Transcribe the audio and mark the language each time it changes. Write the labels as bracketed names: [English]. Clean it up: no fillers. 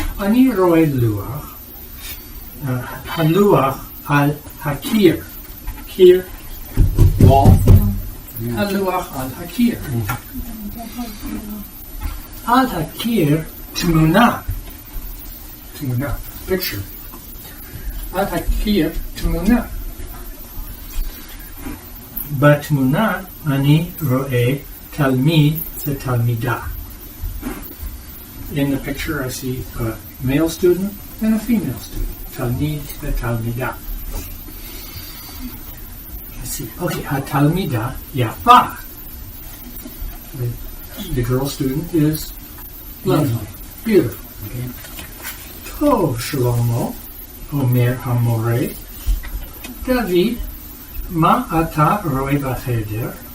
[Hebrew] אני רואה לוח. הלוח על הקיר. קיר, wall. הלוח על הקיר. על הקיר תמונה. תמונה, picture. על הקיר תמונה. בתמונה אני רואה תלמיד ותלמידה. [English] In the picture I see a male student and a female student. [Hebrew] תלמיד ותלמידה. [English] Let's see. [Hebrew] Okay, התלמידה יפה. [English] The girl student is lovely, beautiful. [Hebrew] Okay. טוב שלמה, אומר המורה. דוד, מה אתה רואה בחדר?